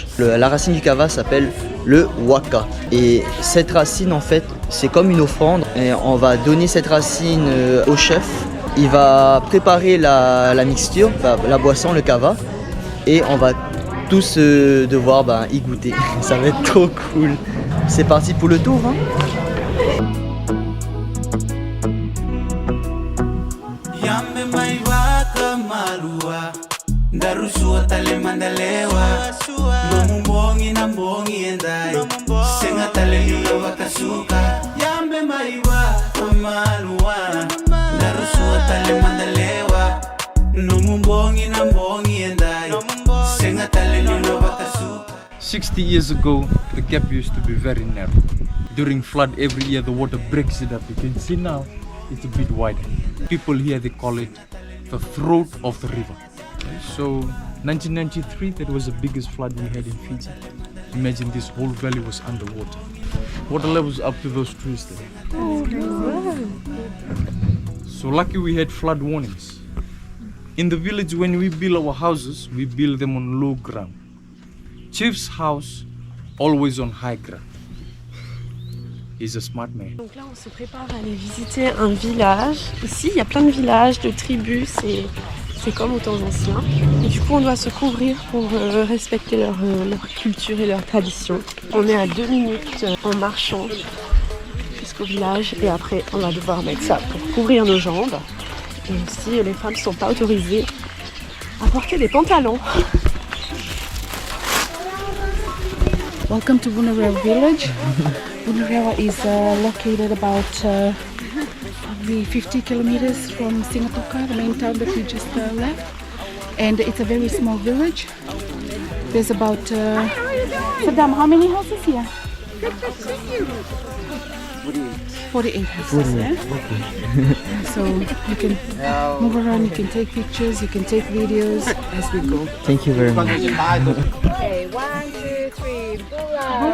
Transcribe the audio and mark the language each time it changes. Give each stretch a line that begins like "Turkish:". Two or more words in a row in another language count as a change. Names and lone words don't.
French: La racine du kava s'appelle le waka. Et cette racine en fait, c'est comme une offrande et on va donner cette racine au chef. Il va préparer la mixture, la boisson, le kava, et on va tous devoir y goûter. Ça va être trop cool. C'est parti pour le tour, hein.
Fijian: Darusua tale mandalewa Lomumbongi na mbongi endai Senga tale lilo wakasuka Yambe maiwa amalua Darusua tale mandalewa Lomumbongi na mbongi endai Senga tale lilo wakasuka.
English: 60 years ago, the gap used to be very narrow. During flood every year the water breaks it up. You can see now it's a bit wider. People here they call it the throat of the river. So 1993, that was the biggest flood we had in Fiji. Imagine this whole valley was underwater. Water levels up to those trees there. So lucky we had flood warnings. In the village, when we build our houses, we build them on low ground. Chief's house, always on high ground. He's a smart man.
French: Donc là, on se prépare à aller visiter un village. Ici, il y a plein de villages, de tribus, c'est comme aux temps anciens. Et du coup, on doit se couvrir pour respecter leur culture et leurs traditions. On est à 2 minutes en marchant jusqu'au village et après, on va devoir mettre ça pour couvrir nos jambes. Et aussi, les femmes ne sont pas autorisées à porter des pantalons.
English: Welcome to Bunarewa village. Bunarewa is located about probably 50 kilometers from Sigatoka, the main town that we just left. And it's a very small village. There's about, Saddam, how many houses here? 48 houses, yeah? So you can move around, you can take pictures, you can take videos as we go. Thank you very much. Okay, 1, 2, 3, bula!